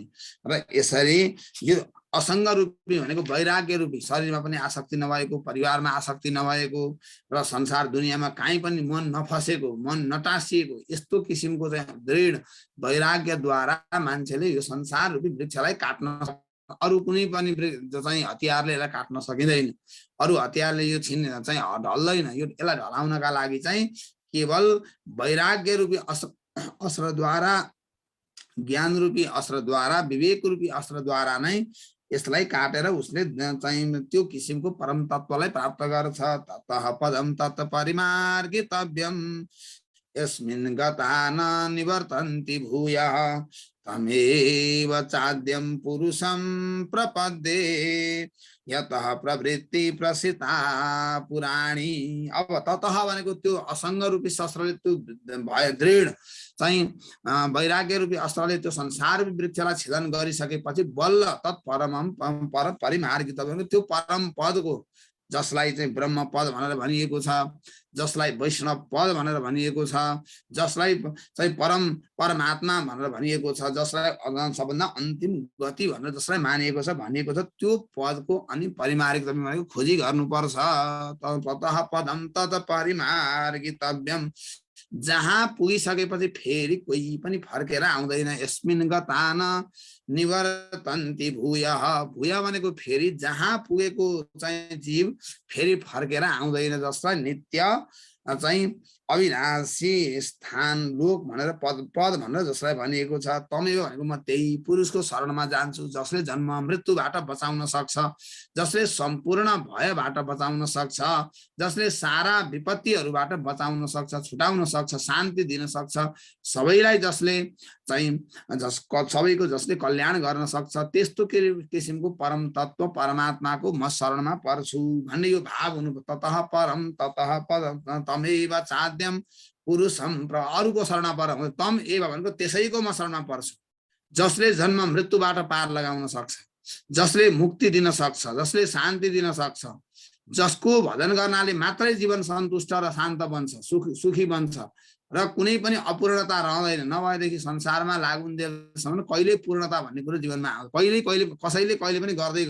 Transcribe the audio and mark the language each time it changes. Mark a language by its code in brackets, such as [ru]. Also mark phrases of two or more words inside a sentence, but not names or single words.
[ne] र यसरी यो असङ्ग रूपी भनेको वैराग्य रूपी, शरीरमा पनि आसक्ति नभएको, परिवारमा आसक्ति नभएको र संसार दुनियाँमा कहीँ पनि मन नफसेको, मन नटाँसिएको यस्तो किसिमको चाहिँ दृढ वैराग्यद्वारा मान्छेले यो संसार रूपी वृक्षलाई काट्न, अरू कुनै पनि चाहिँ हतियारले यसलाई काट्न सकिँदैन, अरू हतियारले यो चाहिँ ढल्दैन। यो यसलाई ढलाउनका लागि चाहिँ केवल वैराग्य रूपी अस्त्रद्वारा, ज्ञान रूपी अस्त्रद्वारा, विवेक रूपी अस्त्रद्वारा नै यसलाई काटेर उसले चाहिँ त्यो किसिमको परम तत्त्वलाई प्राप्त गर्छ। [sa] ततः पदम तत् परिमार्गितव्यम यस्मिन् गता न निवर्तन्ति भूयः तमेव चाद्यं पुरुषं प्रपद्ये यतः प्रवृत्ति प्रसिता पुराणी। [ne] अब ततः भनेको त्यो असङ्ग रूपी शस्त्रले त्यो भए दृढ चाहिँ वैराग्य रूपी अस्त्रले त्यो संसार रूपी वृक्षलाई छेदन गरिसकेपछि बल्ल [sa] तत्परमं परिमार्गित [ne] त्यो परम पदको, जसलाई चाहिँ ब्रह्म पद भनेर भनिएको छ, जसलाई वैष्णव पद भनेर भनिएको छ, जसलाई चाहिँ परमात्मा भनेर भनिएको छ, जसलाई सबभन्दा अन्तिम गति भनेर जसलाई मानिएको छ भनिएको छ, त्यो पदको अनि परिमार्गितव्यम भनेको खोजी गर्नुपर्छ। [sa] ततः पदम तत् परिमार्गितव्यम, [ne] जहाँ पुगिसकेपछि फेरि कोही पनि फर्केर आउँदैन। [sa] यस्मिन् गता न निवर्तन्ति भूयः, [ne] भूयः भनेको फेरि जहाँ पुगेको चाहिँ जीव फेरि फर्केर आउँदैन, जसलाई नित्य चाहिँ अविनाशी स्थान लोक भनेर पद भनेर जसलाई भनिएको छ। तमेव भनेको म त्यही पुरुषको शरणमा जान्छु जसले जन्म मृत्युबाट बचाउन सक्छ, जसले सम्पूर्ण भयबाट बचाउन सक्छ, जसले सारा विपत्तिहरूबाट बचाउन सक्छ, छुटाउन सक्छ, शान्ति दिन सक्छ, सबैलाई जसले चाहिँ सबैको जसले कल्याण गर्न सक्छ, त्यस्तो किसिमको परम तत्त्व परमात्माको म शरणमा पर्छु भन्ने यो भाव हुनु। [sa] ततः परम ततः पदम तमेव चाद्यम पुरुषम, [ne] अरूको शरणमा पर [sa] तम एव [ne] भनेको त्यसैको म शरणमा पर्छु, जसले जन्म मृत्युबाट पार लगाउन सक्छ, जसले मुक्ति दिन सक्छ, जसले शान्ति दिन सक्छ, जसको भजन गर्नाले मात्रै जीवन सन्तुष्ट र शान्त बन्छ, सुखी बन्छ र कुनै पनि अपूर्णता रहँदैन। नभएदेखि संसारमा लागुन्जेलसम्म कहिले पूर्णता भन्ने कुरो जीवनमा आउँछ, कसैले कहिले पनि गर्दैन।